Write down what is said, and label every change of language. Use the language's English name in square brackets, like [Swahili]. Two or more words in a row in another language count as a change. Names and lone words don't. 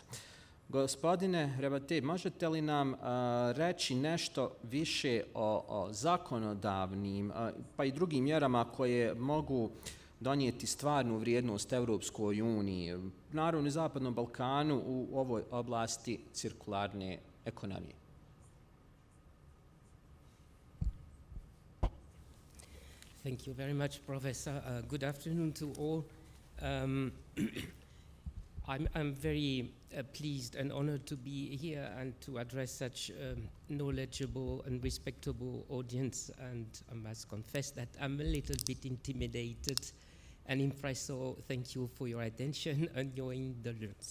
[Bosnian] Gospodine Rebattet, možete li nam reći nešto više o zakonodavnim pa i drugim mjerama koje mogu donijeti stvarnu vrijednost Evropskoj uniji, naravno i Zapadnom Balkanu u ovoj oblasti cirkularne ekonomije? [English] Thank you very much, Professor. Good afternoon to all. I'm very pleased and honored to be here and to address such knowledgeable and respectable audience, and I must confess that I'm a little bit intimidated and impressed, so thank you for your attention and your indulgence.